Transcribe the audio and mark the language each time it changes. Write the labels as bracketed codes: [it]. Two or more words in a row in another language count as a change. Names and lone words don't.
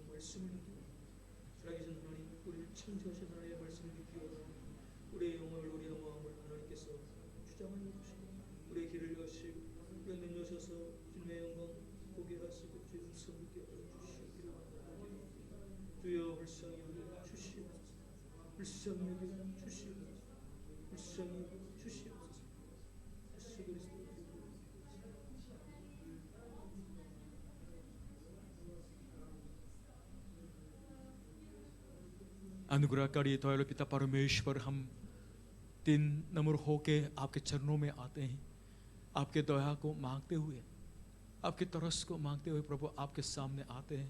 [ko] 말씀을 믿기로 살아계신 하나님, 우리를 창조하신 하나님의 말씀을 믿기로 우리의 영혼을 우리의 마음을 하나님께서 주장하여 주시고 우리의 길을 여시고 우리의 눈 여셔서 주님의 영광 보게 하시고 주의 음성 듣게 하여 주시기를 원합니다. 주여 불쌍히 여겨 주시옵소서. 불쌍히 여겨 주시옵소서. 불쌍히 여겨 주시옵소서. 예수 그리스도 [hi] अनुग्रहकारी दयालु पिता परमेश्वर, हम दिन नम्र होके आपके चरणों में आते हैं, आपके दया को मांगते हुए, आपके तरस को मांगते हुए प्रभु आपके सामने आते हैं।